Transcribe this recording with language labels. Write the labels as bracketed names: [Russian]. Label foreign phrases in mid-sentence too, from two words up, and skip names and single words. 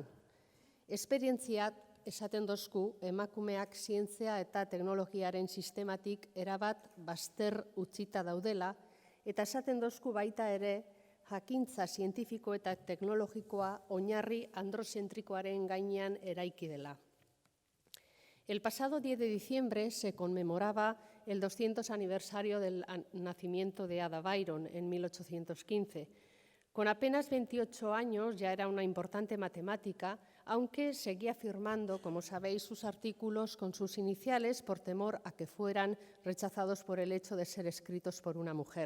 [Basque] Esperientziak esaten dozku emakumeak zientzia eta teknologiaren sistematik erabat bazter utzita daudela, eta esaten dozku baita ere jakintza zientifiko eta teknologikoa oinarri androzentrikoaren gainean eraiki dela. [Spanish] El pasado 10 de diciembre se conmemoraba el 200 aniversario del nacimiento de Ada Byron en 1815. Con apenas 28 años ya era una importante matemática, aunque seguía firmando, como sabéis, sus artículos con sus iniciales por temor a que fueran rechazados por el hecho de ser escritos por una mujer.